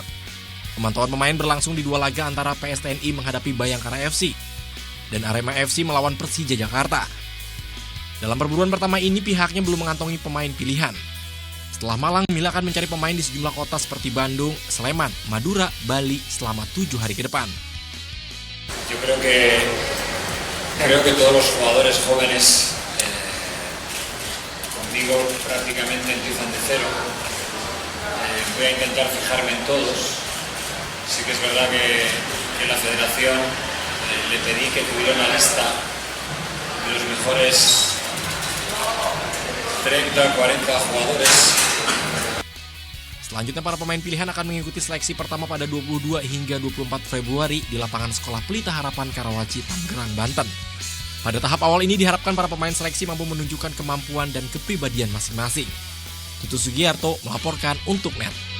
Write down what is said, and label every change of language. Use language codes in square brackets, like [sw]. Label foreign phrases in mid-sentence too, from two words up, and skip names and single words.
[id] Pemantauan pemain berlangsung di dua laga antara PSTNI menghadapi Bayangkara FC dan Arema FC melawan Persija Jakarta. Dalam perburuan pertama ini pihaknya belum mengantongi pemain pilihan. Setelah Malang, Milla akan mencari pemain di sejumlah kota seperti Bandung, Sleman, Madura, Bali selama 7 hari ke depan. [es] Yo creo que todos los jugadores jóvenes conmigo prácticamente empiezan de cero. Voy a intentar fijarme en todos. Sí que es verdad que la federación le pedí que tuviera una lista de los mejores 30-40 jugadores. [id] Selanjutnya para pemain pilihan akan mengikuti seleksi pertama pada 22 hingga 24 Februari di lapangan Sekolah Pelita Harapan Karawaci, Tangerang, Banten. Pada tahap awal ini diharapkan para pemain seleksi mampu menunjukkan kemampuan dan kepribadian masing-masing. Tutu Sugiarto melaporkan untuk NET.